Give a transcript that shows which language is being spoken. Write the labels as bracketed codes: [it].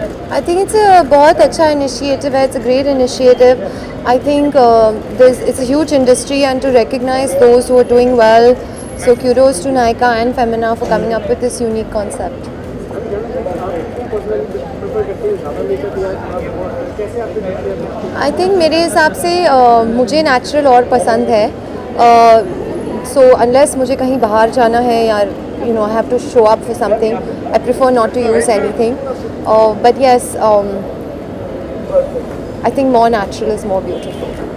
[en] I think it's a [hi] बहुत अच्छा [en] initiative है. It's a great initiative. I think it's a huge industry, and to recognize those who are doing well. So kudos to Nykaa and Femina for coming up with this unique concept. I think [hi] मेरे हिसाब से मुझे natural और पसंद है. [en] So unless [hi] मुझे कहीं बाहर जाना है या [en] you know I have to show up for something, I prefer not to use anything. But yes, I think more natural is more beautiful.